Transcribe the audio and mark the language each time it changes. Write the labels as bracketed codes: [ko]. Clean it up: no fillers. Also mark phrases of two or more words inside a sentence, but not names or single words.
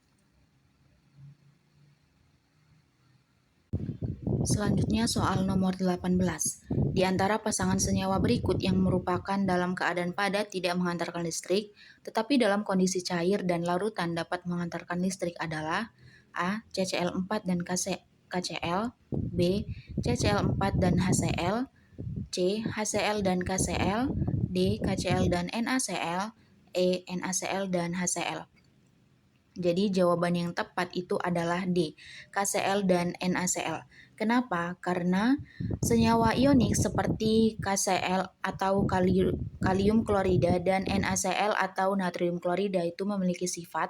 [id] Selanjutnya soal nomor 18. Di antara pasangan senyawa berikut yang merupakan dalam keadaan padat tidak menghantarkan listrik, tetapi dalam kondisi cair dan larutan dapat menghantarkan listrik adalah A. CCl4 dan KCl, B. CCl4 dan HCl, C. HCl dan KCl, D. KCl dan NaCl, E. NaCl dan HCl. Jadi jawaban yang tepat itu adalah D. KCl dan NaCl. Kenapa? Karena senyawa ionik seperti KCl atau kalium klorida dan NaCl atau natrium klorida itu memiliki sifat.